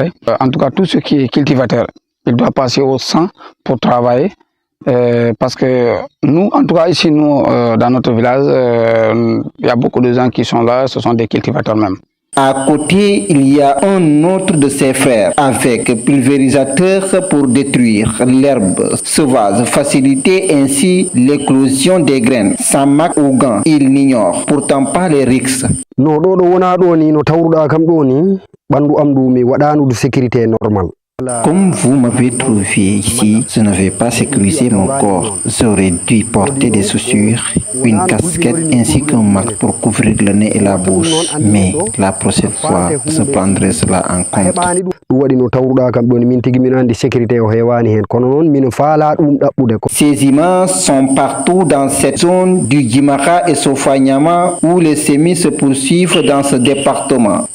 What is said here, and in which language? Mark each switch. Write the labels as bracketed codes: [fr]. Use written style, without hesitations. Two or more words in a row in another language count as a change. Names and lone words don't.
[fr] En tout cas, tout ce qui est cultivateur, il doit passer au champ pour travailler Parce que nous, en tout cas ici, nous, dans notre village, il y a beaucoup de gens qui sont là, ce sont des cultivateurs même. À côté, il y a un autre de ses frères avec pulvérisateur pour détruire l'herbe sauvage, faciliter ainsi l'éclosion des graines. Sans marque ou gants, il n'ignore pourtant pas les risques. [ff] No do wona do ni no tawruda kam do ni bandu am du mi wadanu [fr] de sécurité normale. Comme vous m'avez trouvé ici, je n'avais pas sécurisé mon corps. J'aurais dû porter des chaussures, une casquette ainsi qu'un masque pour couvrir le nez et la bouche. Mais la prochaine fois, je prendrai cela en compte. Ces images sont partout dans cette zone du Djimara et Sofanyama où les semis se poursuivent dans ce département.